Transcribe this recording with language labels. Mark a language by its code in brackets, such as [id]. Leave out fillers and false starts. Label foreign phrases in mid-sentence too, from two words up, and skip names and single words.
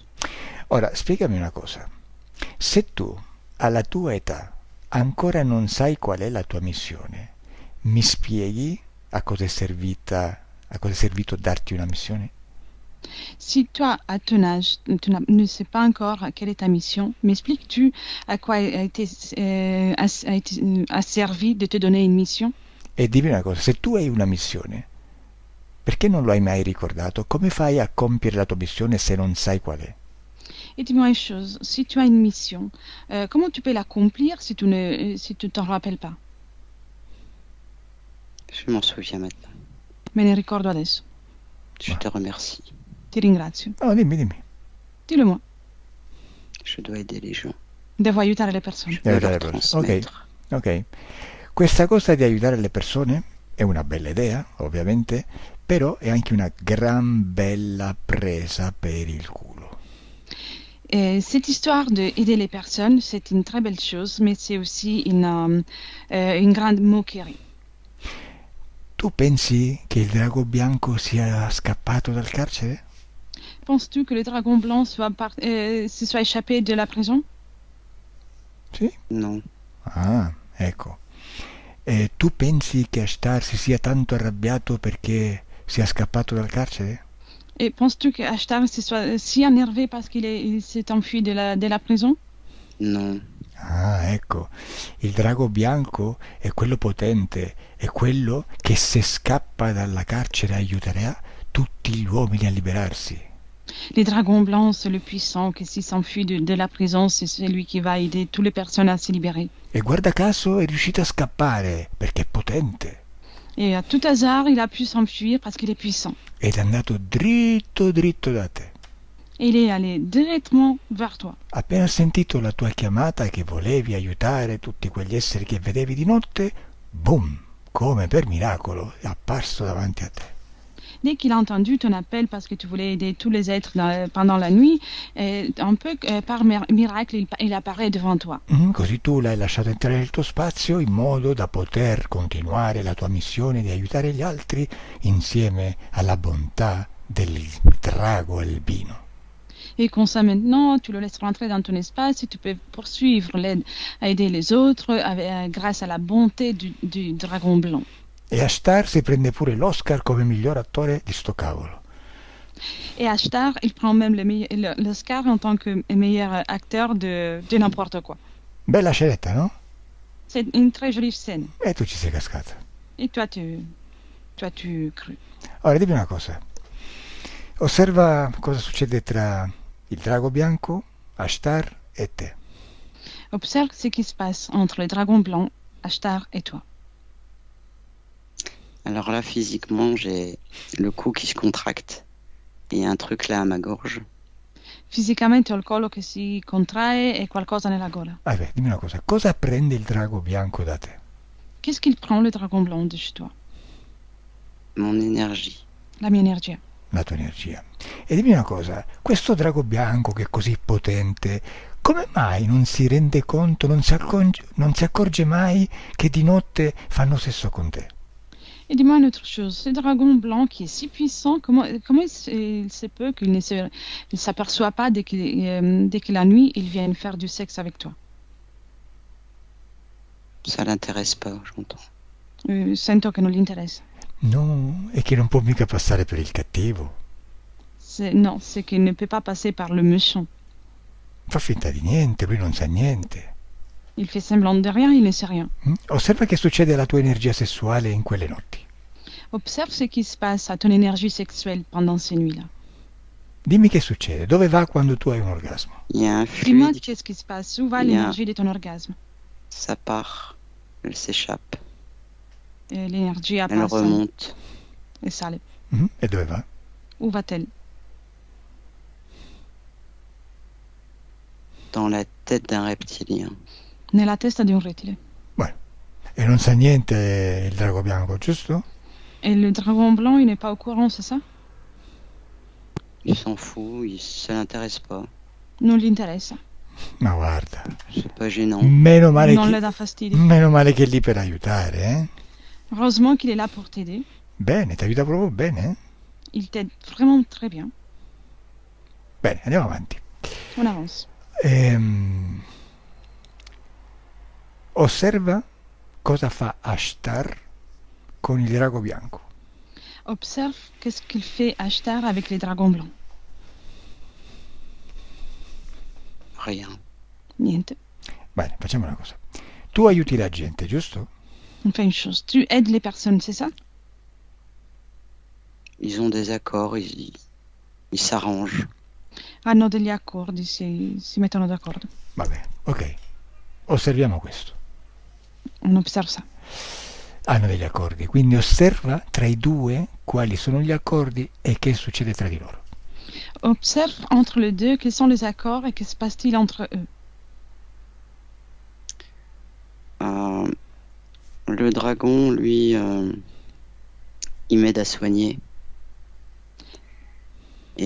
[it] Ora, spiegami una cosa. Se tu, alla tua età, ancora non sai qual è la tua missione, mi spieghi a cosa è servito darti una missione? [fr] Si toi, à ton âge, ne sais pas encore quelle est ta mission, m'expliques-tu à quoi a servi de te donner une mission? [it] E dimmi una cosa, se tu hai una missione, perché non lo hai mai ricordato? Come fai a compiere la tua missione se non sai qual è? [fr] Et dis-moi une chose, si tu as une mission, comment tu peux l'accomplir si tu t'en rappelles pas? Je m'en souviens maintenant. [it] Me ne ricordo adesso. [fr] Je te remercie. [it] Ti ringrazio. No, dimmi. [fr] Dillo-moi. Je dois aider les gens. [it] Devo aiutare le persone. [fr] Je dois [it] Aiutare [fr] leur [it] le persone. [fr] transmettre. [it] Ok. Questa cosa di aiutare le persone è una bella idea, ovviamente, però è anche una gran bella presa per il culo. [fr] Cette histoire d'aider les personnes, c'est une très belle chose, mais c'est aussi une grande moquerie. [it] Tu pensi che il drago bianco sia scappato dal carcere? [fr] Penses-tu que le dragon blanc se soit échappé de la prison? [it] Sì? [fr] Non. [it] Ah, ecco. E tu pensi che Ashtar si sia tanto arrabbiato perché sia scappato dal carcere? [fr] Et penses-tu que Ashtar soit si énervé parce il s'est enfui de la prison? Non. [it] Ah, ecco, il drago bianco è quello potente, è quello che se scappa dalla carcere aiuterà tutti gli uomini a liberarsi. [fr] Les dragons blancs, c'est le puissant qui s'il s'enfuit de la prison, c'est celui qui va aider toutes les personnes à se libérer. [it] E guarda caso è riuscito a scappare perché è potente [fr] Et à tout hasard, il a pu s'enfuir parce qu'il est puissant. [it] ed è andato dritto dritto da te. [fr] Et il est allé directement vers toi. [it] Appena sentito la tua chiamata che volevi aiutare tutti quegli esseri che vedevi di notte, boom, come per miracolo, è apparso davanti a te. [fr] Dès qu'il a entendu ton appel parce que tu voulais aider tous les êtres pendant la nuit, un peu par miracle, il apparaît devant toi. [it] Così tu l'hai lasciato entrare nel tuo spazio in modo da poter continuare la tua missione di aiutare gli altri insieme alla bontà del drago albino. [fr] Et comme ça maintenant, tu le laisses rentrer dans ton espace et tu peux poursuivre l'aide à aider les autres grâce à la bonté du dragon blanc. [it] E Ashtar si prende pure l'Oscar come miglior attore di sto cavolo. [fr] Et Ashtar, il prend même l'Oscar en tant que meilleur acteur de n'importe quoi. [it] Bella scenetta, no? [fr] C'est une très jolie scène. [it] E tu ci sei cascata. [fr] Et toi, tu cru. [it] Ora dimmi una cosa. Osserva cosa succede tra il drago bianco, Ashtar e te. [fr] Observe ce qui se passe entre le dragon blanc, Ashtar et toi. Alors là, physiquement, j'ai le cou qui se contracte. Et un truc là à ma gorge. [it] Fisicamente ho il collo che si contrae e qualcosa nella gola. Beh, dimmi una cosa. Cosa prende il drago bianco da te? [fr] Qu'est-ce qu'il prend le dragon blanc de chez toi? Mon énergie. [it] La mia energia. La tua energia. E dimmi una cosa. Questo drago bianco che è così potente, come mai non si rende conto, non si accorge mai che di notte fanno sesso con te? [fr] Et dis-moi une autre chose, ce dragon blanc qui est si puissant, comment il se peut qu'il ne s'aperçoit pas dès que la nuit, il vient faire du sexe avec toi? Ça l'intéresse pas, j'entends. [it] Sento che non gli interessa. No, è che non può mica passare per il cattivo. [fr] Non, c'est qu'il ne peut pas passer par le méchant. [it] Fa finta di niente, lui non sa niente. [fr] Il fait semblant de rien, il ne sait rien. [it] Osserva che succede alla tua energia sessuale in quelle notti. [fr] Observe ce qui se passe à ton énergie sexuelle pendant ces nuits-là. [it] Dimmi che succede, dove va quando tu hai un orgasmo? [fr] Il y a un Dis-moi fluide, qu'est-ce qui se passe, où va Il y a- l'énergie de ton orgasme? ça part, elle s'échappe, L'énergie elle passe remonte. et sale. [it] E dove va? [fr] Où va-t-elle? Dans la tête d'un reptilien. [it] Nella testa di un rettile. E non sa niente il drago bianco, giusto? [fr] Et le dragon blanc, il n'est pas au courant, c'est ça? Il s'en fout, ça l'intéresse pas. [it] Non gli interessa. Ma guarda, [fr] C'est pas gênant. [it] meno male, Non le dà fastidio. meno male che è lì per aiutare, eh? [fr] Heureusement qu'il est là pour t'aider. [it] Bene, ti aiuta proprio bene, eh? [fr] Il t'aide vraiment très bien. [it] Bene, andiamo avanti. [fr] On avance. [it] Osserva cosa fa Ashtar con il drago bianco. [fr] Observe qu'est-ce qu'il fait Ashtar avec les dragons blancs. Rien. [it] Niente. Bene, facciamo una cosa. Tu aiuti la gente, giusto? [fr] On fait une chose. Tu aides les personnes, c'est ça? Ils ont des accords, ils s'arrangent. [it] Hanno degli accordi, si mettono d'accordo. Va bene, ok. Osserviamo questo. [fr] On observe ça. [it] Hanno degli accordi, quindi osserva tra i due quali sono gli accordi e che succede tra di loro. [fr] Observe entre les deux quels sont les accords et que se passe-t-il entre eux. Le dragon, lui, il m'aide à soigner. Et